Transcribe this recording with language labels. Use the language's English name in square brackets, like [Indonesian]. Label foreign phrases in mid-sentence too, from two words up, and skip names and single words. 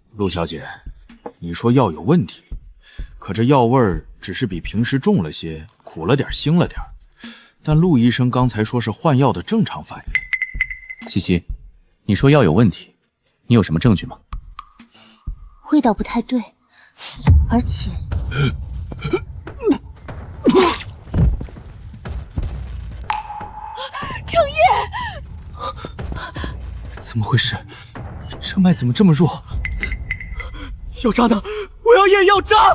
[Chinese] 陸小姐，你說藥有問題，可這藥味兒只是比平時重了些，苦了點，腥了點。但陸醫生剛才說是換藥的正常反應。西西，你說藥有問題，你有什麼證據嗎？味道不太对，而且程烨，怎么回事？这脉怎么这么弱？药渣呢？我要验药渣！